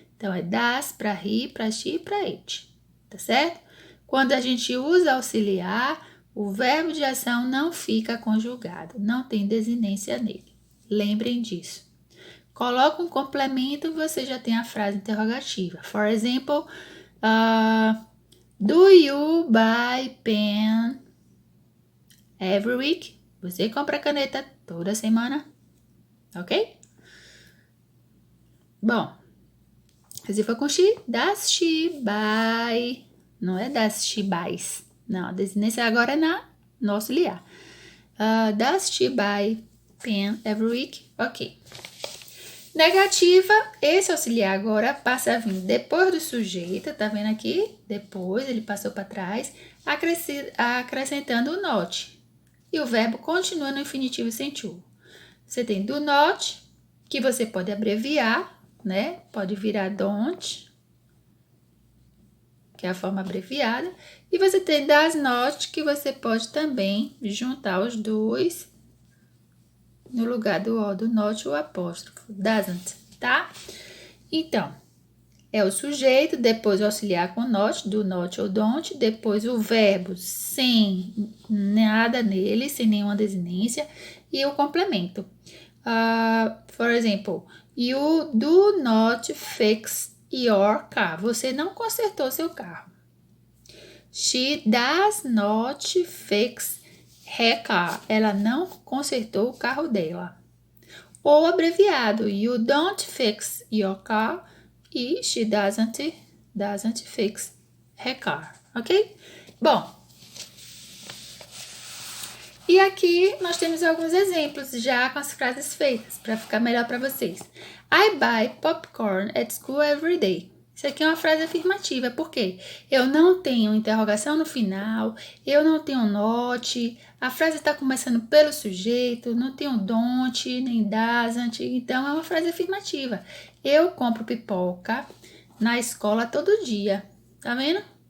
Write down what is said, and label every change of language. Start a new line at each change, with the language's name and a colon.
Portuguese: Então, é das para he, para she e para it, tá certo? Quando a gente usa auxiliar, o verbo de ação não fica conjugado, não tem desinência nele. Lembrem disso. Coloca um complemento e você já tem a frase interrogativa.
English: For example, do you buy pen every week?
Portuguese: Você compra caneta toda semana? Ok? Bom, se for com she,
English: does she buy?
Portuguese: Não é
English: does she buys.
Portuguese: Não, a desinência agora é no auxiliar.
English: Does she buy pen every week? Ok.
Portuguese: Negativa, esse auxiliar agora passa a vir depois do sujeito, tá vendo aqui? Depois, ele passou para trás, acrescentando o not. E o verbo continua no infinitivo sem to. Você tem do not, que você pode abreviar, né? Pode virar don't, que é a forma abreviada. E você tem does not, que você pode também juntar os dois no lugar do o, do not, o apóstrofo, doesn't, tá? Então, é o sujeito, depois o auxiliar com not, do not ou don't, depois o verbo sem nada nele, sem nenhuma desinência, e o complemento.
English: For example, you do not fix your car.
Portuguese: Você não consertou seu carro.
English: She does not fix her car.
Portuguese: Ela não consertou o carro dela. Ou abreviado,
English: you don't fix your car e she doesn't fix her car, ok?
Portuguese: Bom, e aqui nós temos alguns exemplos já com as frases feitas para ficar melhor para vocês.
English: I buy popcorn at school every day.
Portuguese: Isso aqui é uma frase afirmativa, porque eu não tenho interrogação no final, eu não tenho not, a frase está começando pelo sujeito, não tenho don't, nem doesn't, então é uma frase afirmativa. Eu compro pipoca na escola todo dia, tá vendo?